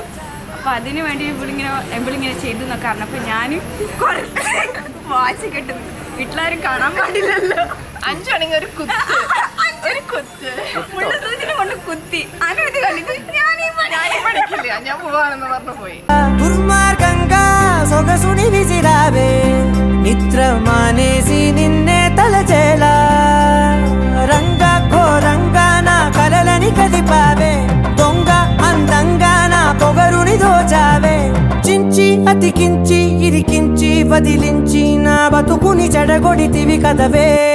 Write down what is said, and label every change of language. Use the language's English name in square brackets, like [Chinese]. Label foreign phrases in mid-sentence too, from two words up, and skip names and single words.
[Malayalam] അപ്പൊ അതിനു വേണ്ടി ഇവളിങ്ങനെ ചെയ്തു എന്നൊക്കെ പറഞ്ഞപ്പോ ഞാൻ വാച്ച് കെട്ടുന്നു. വീട്ടിലാരും കാണാൻ പാടില്ലല്ലോ. 5 മണിക്ക് ഒരു കുത്ത് മുള്ളസൂചിനെ കൊണ്ട് കുത്തി. അനുമതി കണ്ടിട്ട് ഞാൻ പഠിക്കില്ല, ഞാൻ പോവാണെന്ന് പറഞ്ഞു പോയി. [Telugu] దుర్మార్గంగా సొగసుని విసిరావే నిద్ర మానేసి నిన్నే తలచేలా రంగా ఘోరంగా నా కలలని కదిపావే దొంగ అందంగా నా పొగరుని దోచావే చించి అతికించి ఇరికించి వదిలించి నా బతుకుని చెడగొడితివి కదవే